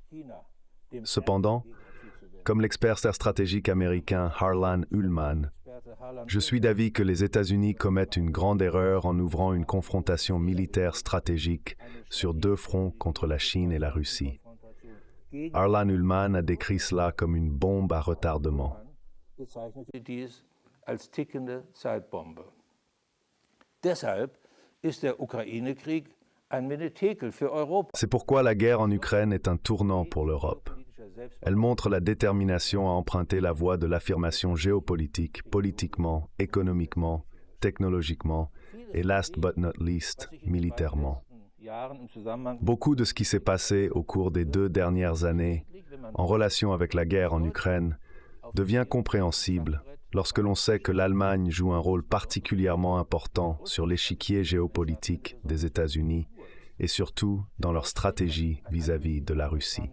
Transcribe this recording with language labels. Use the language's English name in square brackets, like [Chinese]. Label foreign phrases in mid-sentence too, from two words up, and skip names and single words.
[French] Cependant, comme l'expert stratégique américain Harlan Ullman, je suis d'avis que les États-Unis commettent une grande erreur en ouvrant une confrontation militaire stratégique sur deux fronts contre la Chine et la Russie. Harlan Ullman a décrit cela comme une bombe à retardement. [German] Deshalb ist der Ukraine-Krieg [French] C'est pourquoi la guerre en Ukraine est un tournant pour l'Europe. Elle montre la détermination à emprunter la voie de l'affirmation géopolitique, politiquement, économiquement, technologiquement et, [English] last but not least, [French] militairement. Beaucoup de ce qui s'est passé au cours des 2 dernières années en relation avec la guerre en Ukraine devient compréhensible lorsque l'on sait que l'Allemagne joue un rôle particulièrement important sur l'échiquier géopolitique des États-Unis et surtout dans leur stratégie vis-à-vis de la Russie.